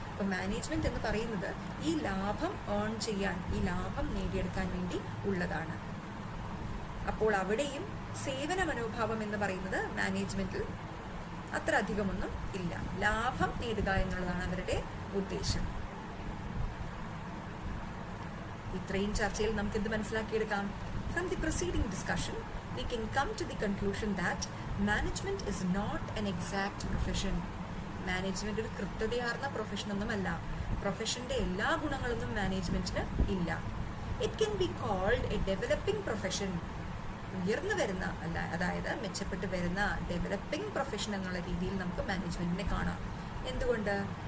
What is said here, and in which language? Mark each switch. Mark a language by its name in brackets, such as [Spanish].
[Malayalam] അപ്പോൾ മാനേജ്മെന്റ് എന്ന് പറയുന്നത് ഈ ലാഭം ഏൺ ചെയ്യാൻ, ഈ ലാഭം നേടിയെടുക്കാൻ വേണ്ടി ഉള്ളതാണ്. അപ്പോൾ അവിടെയും സേവന മനോഭാവം എന്ന് പറയുന്നത് മാനേജ്മെന്റിൽ അത്ര അധികമൊന്നും ഇല്ല. ലാഭം നേടുക എന്നുള്ളതാണ് അവരുടെ ഉദ്ദേശം. ഇത്രയും ചർച്ചയിൽ നമുക്ക് എന്ത് മനസ്സിലാക്കിയെടുക്കാം? [English] From the preceding discussion, we can come to the conclusion that management is not an exact profession. [Malayalam] Management ഒരു കൃത്യതയാർന്ന പ്രൊഫഷൻ ഒന്നുമല്ല. പ്രൊഫഷന്റെ എല്ലാ ഗുണങ്ങളൊന്നും മാനേജ്മെന്റിന് ഇല്ല. [English] It can be called a developing profession. [Malayalam] ഉയർന്നു വരുന്ന അതായത് മെച്ചപ്പെട്ട് വരുന്ന ഡെവലപ്പിംഗ് പ്രൊഫഷൻ എന്നുള്ള രീതിയിൽ നമുക്ക് മാനേജ്മെന്റിനെ കാണാം. എന്തുകൊണ്ട്?